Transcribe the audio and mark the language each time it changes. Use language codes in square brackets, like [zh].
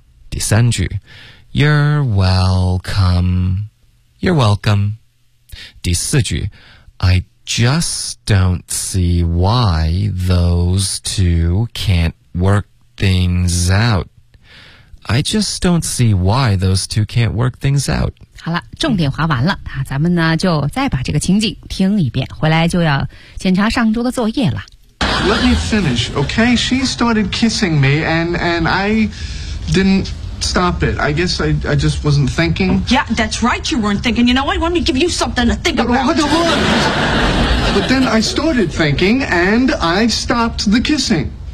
[zh] 第三句 [en] You're welcome You're welcome [zh] 第四句 [en] I just don't see why those two can't work things out I just don't see why those two can't work things out [zh] 好了重点划完了、啊、咱们呢就再把这个情景听一遍回来就要检查上周的作业了 [en] Let me finish, okay? She started kissing me, and I didn't stop it. I guess I just wasn't thinking. Yeah, that's right, you weren't thinking. You know what? Let me give you something to think about. But then I started thinking, and I stopped the kissing.